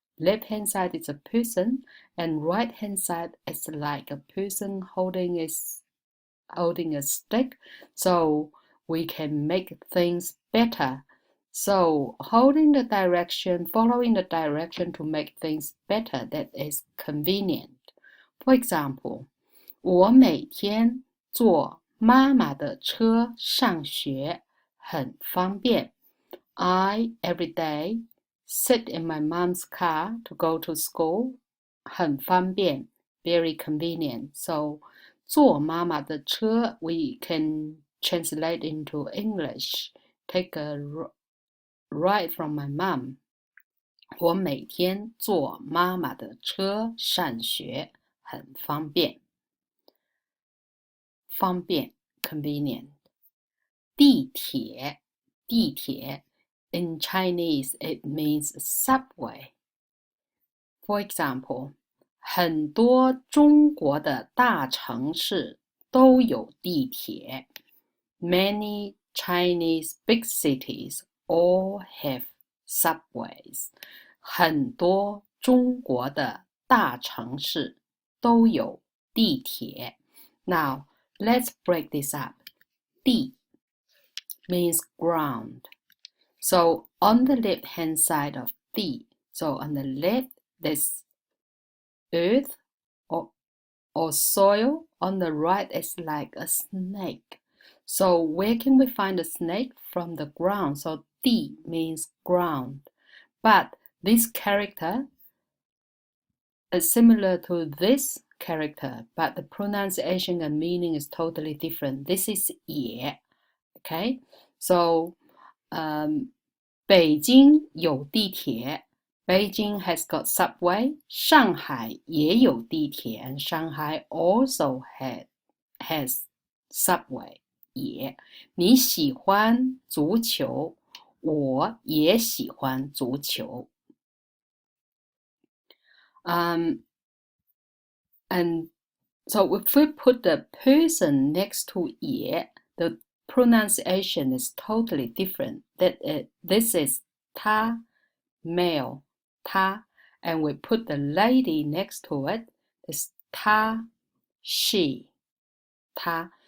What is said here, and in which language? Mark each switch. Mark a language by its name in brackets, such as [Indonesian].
[English] Left hand side is a person and right hand side is like a person holding a stick. So we can make things better. So following the direction to make things better, that is convenient. For example, [Chinese] 我每天坐妈妈的车上学，很方便. [English] I every day sit in my mom's car to go to school. [Chinese] 很方便, [English] very convenient. So [Chinese] 坐妈妈的车 [English] we can translate into English. Take a ride from my mom. [Chinese] 我每天坐妈妈的车上学，很方便。 [English] 方便 convenient. 地铁 in Chinese it means subway. [Chinese] For example, 很多中国的大城市都有地铁。 [English] Many Chinese big cities all have subways. [Chinese] 很多中国的大城市都有地铁。 [English] Now, let's break this up. 地 means ground. So on the left-hand side of 地, so on the left, there's earth or soil. On the right, it's like a snake. So where can we find a snake? From the ground. So 地 means ground. But this character is similar to this character, but the pronunciation and meaning is totally different. This is 也.Okay? So, [Chinese] 北京有地铁. [English] Beijing has got subway. [Chinese] 上海也有地铁, [English] and Shanghai also has subway. [Chinese] 也. 你喜欢足球, 我也喜欢足球. [English] And so if we put the person next to 也, the pronunciation is totally different. This is 他, male, 他, and we put the lady next to it, it's 她, she, 她.